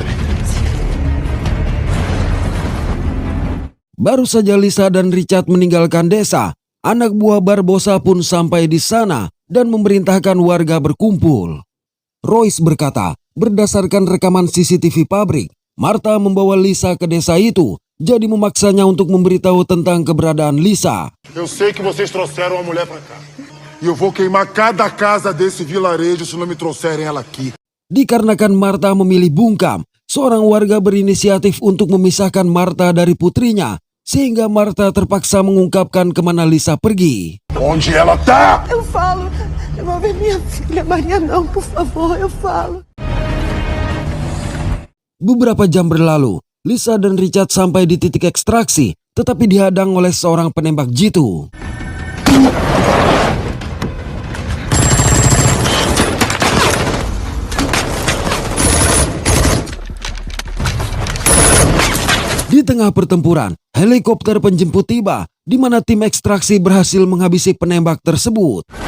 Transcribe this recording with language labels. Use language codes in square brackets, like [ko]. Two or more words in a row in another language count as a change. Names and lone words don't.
[id] Baru saja Lisa dan Richard meninggalkan desa, anak buah Barbosa pun sampai di sana dan memerintahkan warga berkumpul. Royce berkata, berdasarkan rekaman CCTV pabrik, Martha membawa Lisa ke desa itu, jadi memaksanya untuk memberitahu tentang keberadaan Lisa. [pt] Eu sei que vocês trouxeram a mulher pra cá. E eu vou queimar cada casa desse vilarejo se não me trouxerem ela aqui. [id] Dikarenakan Martha memilih bungkam, seorang warga berinisiatif untuk memisahkan Martha dari putrinya, sehingga Martha terpaksa mengungkapkan kemana Lisa pergi. [pt] Onde ela tá? Eu falo, devolve minha filha, Maria não, por favor, eu falo. [id] Beberapa jam berlalu, Lisa dan Richard sampai di titik ekstraksi, tetapi dihadang oleh seorang penembak jitu. Di tengah pertempuran, helikopter penjemput tiba, di mana tim ekstraksi berhasil menghabisi penembak tersebut.